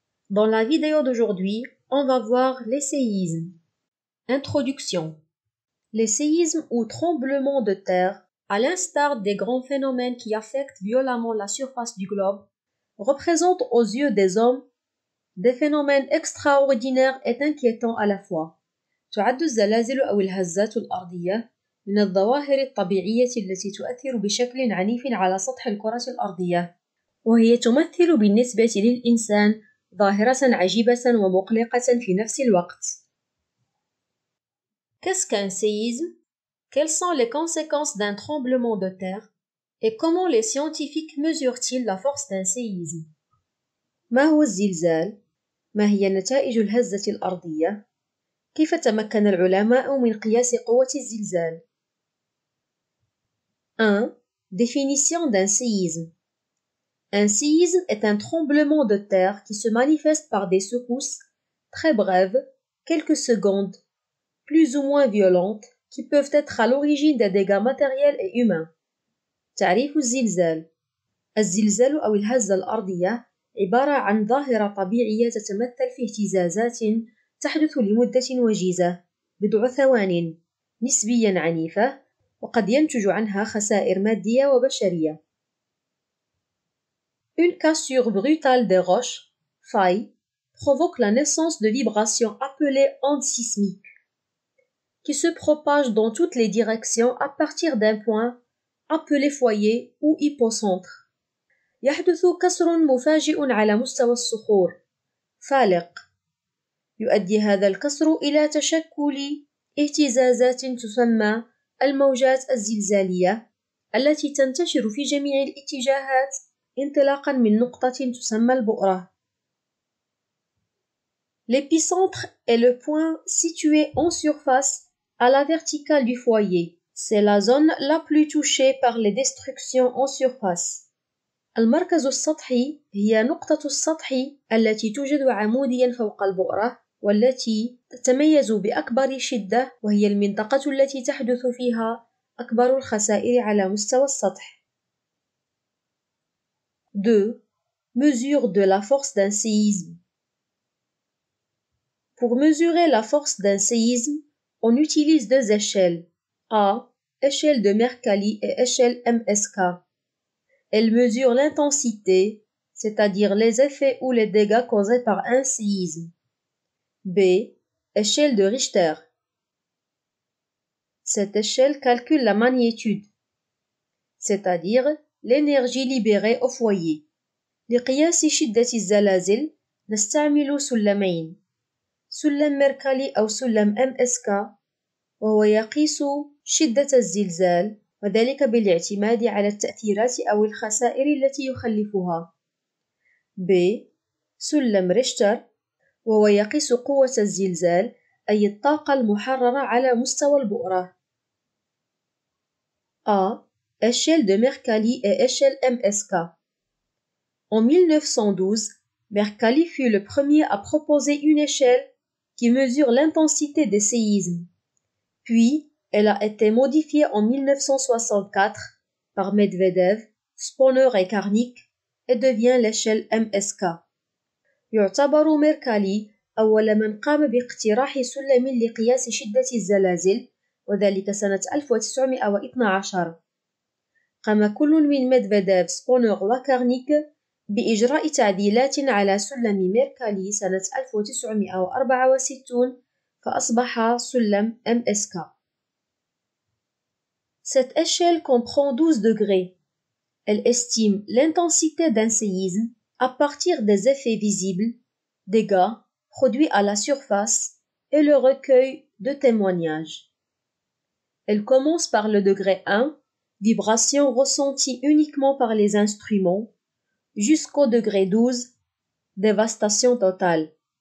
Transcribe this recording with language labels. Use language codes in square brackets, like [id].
[fr] Dans la vidéo d'aujourd'hui, on va voir les séismes. Introduction. Les séismes ou tremblements de terre, à l'instar des grands phénomènes qui affectent violemment la surface du globe, représentent aux yeux des hommes des phénomènes extraordinaires et inquiétants à la fois. [ar] تعد الزلازل أو الهزات الأرضية من الظواهر الطبيعية التي تؤثر بشكل عنيف على سطح الكرة الأرضية، وهي تمثل بالنسبة للإنسان ظاهرة عجيبة ومقلقة في نفس الوقت. [fr] Qu'est-ce qu'un séisme? Quelles sont les conséquences d'un tremblement de terre? Et comment les scientifiques mesurent-ils la force d'un séisme? [ar] ما هو الزلزال؟ ما هي نتائج الهزة الأرضية؟ كيف تمكن العلماء من قياس قوة الزلزال؟ 1. [fr] Définition d'un séisme. Un séisme est un tremblement de terre qui se manifeste par des secousses très brèves, quelques secondes, plus ou moins violentes, qui peuvent être à l'origine des dégâts matériels et humains. [ar] تعريف الزلزال. الزلزال أو الهزة الأرضية عبارة عن ظاهرة طبيعية تتمثل في اهتزازات تحدث لمدة وجيزة بضع ثوان نسبيا عنيفة وقد ينتج عنها خسائر مادية وبشرية. [fr] Une cassure brutale des roches, faille, provoque la naissance de vibrations appelées ondes sismiques, qui se propagent dans toutes les directions à partir d'un point appelé foyer ou hypocentre. [ar] يحدث كسر مفاجئ على مستوى الصخور، فالق. يؤدي هذا الكسر إلى تشكل اهتزازات تسمى الموجات الزلزالية التي تنتشر في جميع الاتجاهات انطلاقا من نقطة تسمى البؤرة. [fr] L'épicentre est le point situé en surface à la verticale du foyer. C'est la zone la plus touchée par les destructions en surface. [ar] المركز السطحي هي نقطة السطح التي توجد عموديا فوق البؤرة والتي تتميز بأكبر شدة وهي المنطقة التي تحدث فيها أكبر الخسائر على مستوى السطح. 2. [fr] Mesure de la force d'un séisme. Pour mesurer la force d'un séisme, on utilise deux échelles, A, échelle de Mercalli et échelle MSK. Elle mesure l'intensité, c'est-à-dire les effets ou les dégâts causés par un séisme. B. Échelle de Richter. Cette échelle calcule la magnitude, c'est-à-dire l'énergie libérée au foyer. [ar] لقياس شدة الزلازل نستعمل سلمين، سلم ميركالي أو سلم MSK، وهو يقيس شدة الزلزال وذلك بالاعتماد على التأثيرات أو الخسائر التي يخلفها. ب. سلم ريشتر وهو يقيس قوة الزلزال أي الطاقة المحررة على مستوى البؤرة. A. [fr] Échelle de Mercalli et échelle MSK. En 1912, Mercalli fut le premier à proposer une échelle qui mesure l'intensité des séismes. Puis, elle a été modifiée en 1964 par Medvedev, Spooner et Karnik et devient l'échelle MSK. [ar] يعتبر ميركالي أول من قام باقتراح سلم لقياس شدة الزلازل وذلك سنة 1912. قام كل من ميدفيديف، سبونر وكارنيك بإجراء تعديلات على سلم ميركالي سنة 1964 فأصبح سلم MSK. [fr] Cette échelle comprend 12 degrés. Elle estime l'intensité d'un séisme à partir des effets visibles, dégâts produits à la surface et le recueil de témoignages. Elle commence par le degré 1, vibration ressentie uniquement par les instruments, jusqu'au degré 12, dévastation totale.